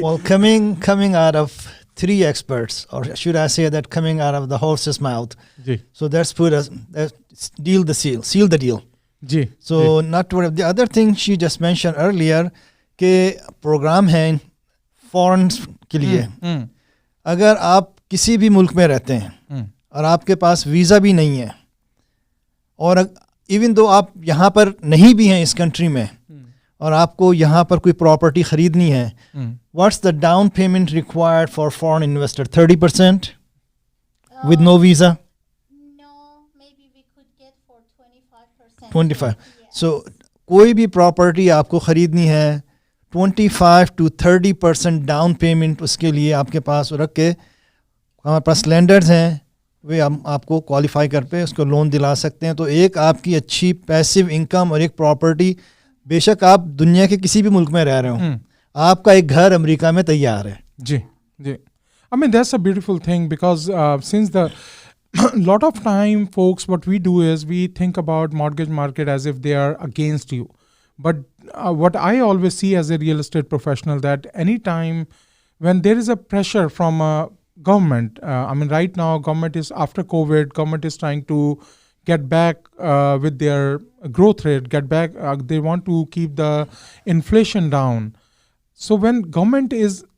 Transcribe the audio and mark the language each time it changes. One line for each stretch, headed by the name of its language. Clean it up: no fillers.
English: Well, coming out of 3 experts, or should I say that coming out of the horse's mouth.
Hindi: Ji.
English: So that's seal the deal.
Hindi: Ji.
English: So not to, the other thing she just mentioned earlier,
Hindi: कि program है foreign के लिए. अगर आप किसी भी मुल्क में रहते हैं और आपके पास वीज़ा भी नहीं है, और
English: even though
Hindi: आप यहाँ पर नहीं भी हैं इस कंट्री में, और आपको यहाँ पर कोई प्रॉपर्टी खरीदनी है,
English: What's the down payment required for foreign investor? 30% with no visa? No, maybe we could get for 25%. 25.
Hindi: So कोई भी प्रॉपर्टी आपको खरीदनी है, 25 to 30% डाउन पेमेंट उसके लिए आपके पास रख के, हमारे पास लेंडर्स हैं, वे हम आपको क्वालिफाई कर पे उसको लोन दिला सकते हैं. तो एक आपकी अच्छी पैसिव इनकम और एक प्रॉपर्टी, बेशक आप दुनिया के किसी भी मुल्क में रह रहे हो, आपका एक घर अमेरिका में तैयार है. जी.
English: I mean, that's a beautiful thing, because since the lot of time, folks, what we do is we think about mortgage market as if they are against you. But what I always see as a real estate professional, that anytime when there is a pressure from a government, I mean, right now, government is, after COVID, government is trying to get back with their growth rate, they want to keep the inflation down. So when government is